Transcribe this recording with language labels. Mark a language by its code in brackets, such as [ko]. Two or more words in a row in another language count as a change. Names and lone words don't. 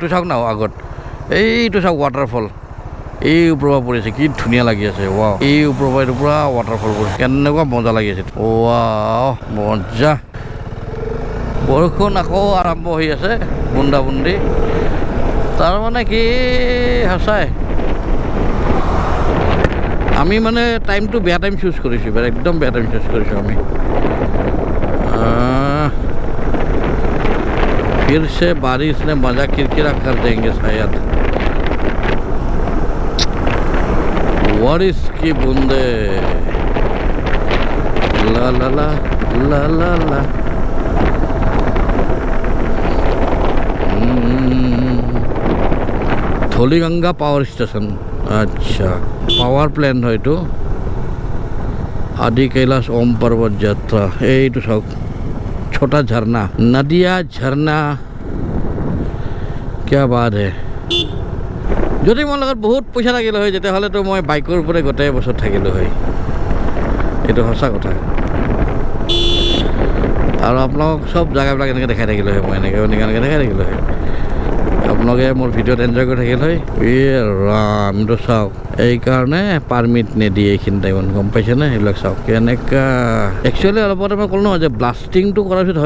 [as] চাওক না আগত এইটো চাওক ৱাটাৰফল এই ওপৰৰ পৰা পৰিছে কি ধুনীয়া লাগি আছে ৱাও এই ওপৰৰ পৰা এইটো পূৰা ৱাটাৰফল পৰিছে কেনেকুৱা মজা লাগি আছে ৱাও মজা বৰষুণ আকৌ আৰম্ভ হৈ আছে বুন্দা বুন্দি তাৰমানে কি সঁচাই আমি মানে টাইমটো বেয়া [en] time choose [as] কৰিছোঁ এবাৰ একদম বেয়া [en] time choose [as] কৰিছোঁ আমি [hi] फिर से बारिश ने मजा किरकिरा कर देंगे शायद बारिश की बूंदे ला ला ला ला ला ला [as] ধলিগঙ্গা [en] power station [as] আচ্ছা [en] power plant [as] হয় এইটো আদি কৈলাশ ওম পৰ্বত যাত্ৰা এইটো চাওক [hi] छोटा झरना नदिया झरना क्या बात है [as] যদি মোৰ লগত বহুত পইচা থাকিলে হয় তেতিয়াহ'লেতো মই বাইকৰ ওপৰত গোটেই বছৰ থাকিলোঁ হয় এইটো সঁচা কথা আৰু আপোনালোক চব জেগাবিলাক এনেকৈ দেখাই থাকিলোঁ হয় মই এনেকৈ দেখাই থাকিলোঁ হয় আপোনালোকে মোৰ ভিডিঅ'ত এনজয় কৰি থাকিল হয় ৰামটো চাওক এইকাৰণে পাৰ্মিট নিদিয়ে এইখিনি টাইমত গম পাইছেনে সেইবিলাক চাওক কেনেকুৱা একচুৱেলি অলপতে মই ক'লোঁ নহয় যে ব্লাষ্টিংটো কৰাৰ পিছত হয়